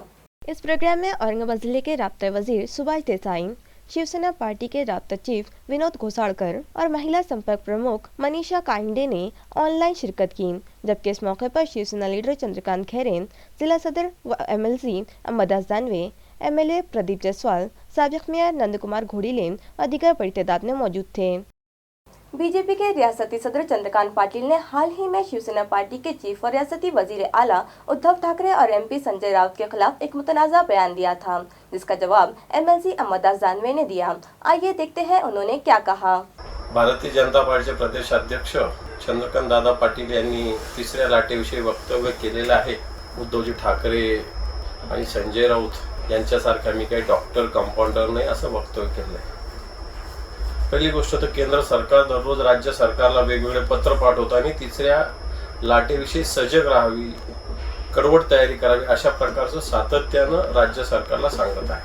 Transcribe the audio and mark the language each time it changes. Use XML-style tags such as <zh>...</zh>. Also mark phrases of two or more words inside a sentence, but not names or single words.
<ur>اس پروگرام میں اورنگ آباد ضلع کے رابطہ وزیر سبھاش دیسائی، شیو سینا پارٹی کے رابطہ چیف ونود گھوساڑکر اور مہیلا سمپرک پرمکھ منیشا کانڈے نے آن لائن شرکت کی، جبکہ اس موقع پر شیو سینا لیڈر چندرکانت کھیرے، ضلع صدر و ایم ایل سی امبد داس دانوے، ایم ایل اے پردیپ جیسوال، سابق میئر نند کمار گھوڑیلے اور دیگر بڑی تعداد میں موجود تھے۔ بی جے پی کے ریاستی صدر چندرکانت پاٹل نے حال ہی میں شیو سینا پارٹی کے چیف اور ریاستی وزیر اعلیٰ ادھو ٹھاکرے اور ایم پی سنجے راؤت کے خلاف ایک متنازع بیان دیا تھا، جس کا جواب ایم ایل سی امبد داس دانوے نے دیا۔ آئیے دیکھتے ہیں انہوں نے کیا کہا۔</ur> <mr>भारतीय जनता पार्टीचे प्रदेश अध्यक्ष चंद्रकांत दादा पाटील यांनी तिसऱ्या लाटेविषयी वक्तव्य केलेलं आहे। उद्धवजी ठाकरे आणि संजय राऊत यांच्यासारखा मी काही</mr> <en>doctor compounder</en> <mr>नाही असं वक्तव्य केलंय। पहिली गोष्ट तर केंद्र सरकार दररोज राज्य सरकारला वेगवेगळे पत्र पाठवतं आणि तिसऱ्या लाटेविषयी सजग राहावी, कडवट तयारी करावी अशा प्रकारचं सातत्यानं राज्य सरकारला सांगत आहे।</mr>